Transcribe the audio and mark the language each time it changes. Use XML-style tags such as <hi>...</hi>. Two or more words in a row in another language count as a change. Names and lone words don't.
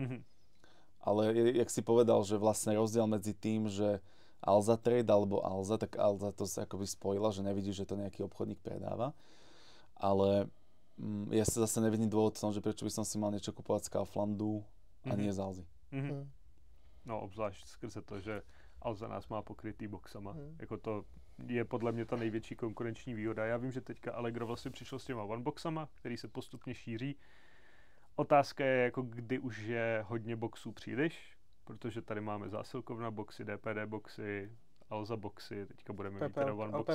<sk>Ale jak si povedal, že vlastne rozdiel medzi tým, že Alza Trade alebo Alza, tak Alza to sa akoby spojila, že nevidí, že to nejaký obchodník predáva. Ale ja sa zase nevidím dôvod v tom, že prečo by som si mal niečo kupovať z Kauflandu a nie z Alzy.</sk> <cs>No obzvlášť skrze to, že Alza nás má pokrytý boxama. Jako to je podle mě ta největší konkurenční výhoda. Já vím, že teďka Allegro vlastně přišlo s těma oneboxama, který se postupně šíří. Otázka je, jako kdy už je hodně boxů příliš, protože tady máme zásilkovna boxy, DPD boxy, Alza boxy, teďka budeme mít teda oneboxy.</cs>